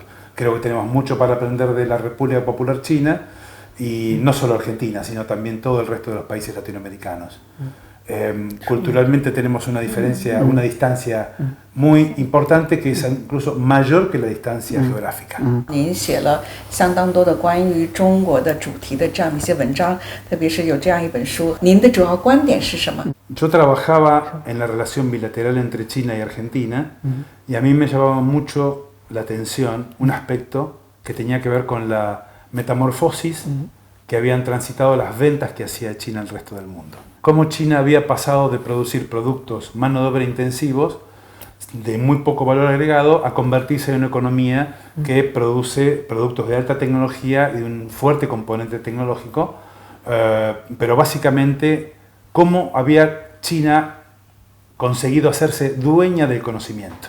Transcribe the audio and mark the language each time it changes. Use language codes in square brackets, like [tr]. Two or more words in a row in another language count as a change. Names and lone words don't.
[es] Creo que tenemos mucho para aprender de la República Popular China y no solo Argentina, sino también todo el resto de los países latinoamericanos. Culturalmente tenemos una diferencia, una distancia muy importante que es incluso mayor que la distancia geográfica. [zh] 您写了相当多的关于中国的主题的这样一些文章，特别是有这样一本书，您的主要观点是什么？ [es] Yo trabajaba en la relación bilateral entre China y Argentina y a mí me llamaba mucho la atención un aspecto que tenía que ver con la metamorfosis que habían transitado las ventas que hacía China al resto del mundo. Cómo China había pasado de producir productos mano de obra intensivos de muy poco valor agregado a convertirse en una economía que produce productos de alta tecnología y de un fuerte componente tecnológico, pero básicamente cómo había China conseguido hacerse dueña del conocimiento.